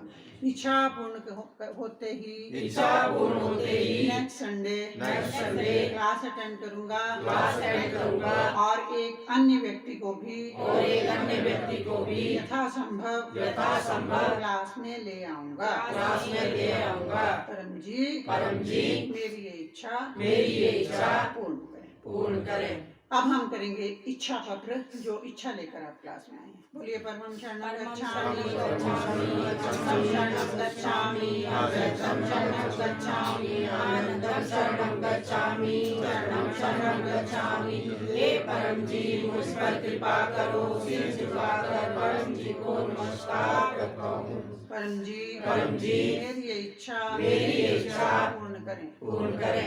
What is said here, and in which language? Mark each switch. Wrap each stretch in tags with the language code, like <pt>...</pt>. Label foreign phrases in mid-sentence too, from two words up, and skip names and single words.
<hi>इच्छा पूर्ण होते ही</hi> <en>next Sunday class attend</en> <hi>करूंगा और एक अन्य व्यक्ति को भी यथासंभव क्लास में ले आऊंगा। परम जी मेरी ये इच्छा पूर्ण करें। अब हम करेंगे इच्छा पत्र, जो इच्छा लेकर आप क्लास में आए हैं।</hi> <sa>बोलिए परमं शरणं गच्छामि, शरणं गच्छामि, शरणं गच्छामि, आनंदं शरणं गच्छामि, शरणं गच्छामी।</sa> <hi>हे परम जी मुझ पर कृपा करो, सिर झुकाकर परम जी को नमस्कार करता हूँ। परम जी मेरी ये इच्छा पूर्ण करें।</hi>